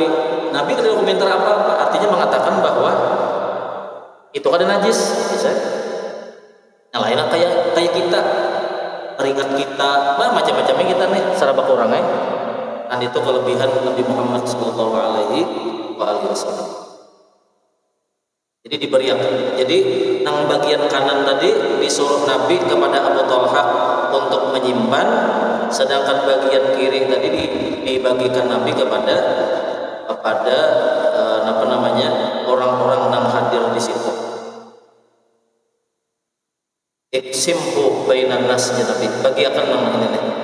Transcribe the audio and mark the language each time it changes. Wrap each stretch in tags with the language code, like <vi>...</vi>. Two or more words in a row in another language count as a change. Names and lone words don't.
<id>Nabi tidak komentar apa-apa. Artinya mengatakan bahwa itu ada najis. Bisa? Yang lainnya kayak kita, teringat kita, macam-macamnya kita nih, serba kurangnya. Dan itu kelebihan Nabi Muhammad</id> <ar>Sallallahu Alaihi Wasallam.</ar> <id>Jadi diberiakan. Jadi nang bagian kanan tadi disuruh Nabi kepada Abu Talha untuk menyimpan, sedangkan bagian kiri tadi dibagikan Nabi kepada orang-orang yang hadir di situ.</id> <ar>Iksimhu bainan nas</ar> <id>Nabi bagiakan nama ini.</id>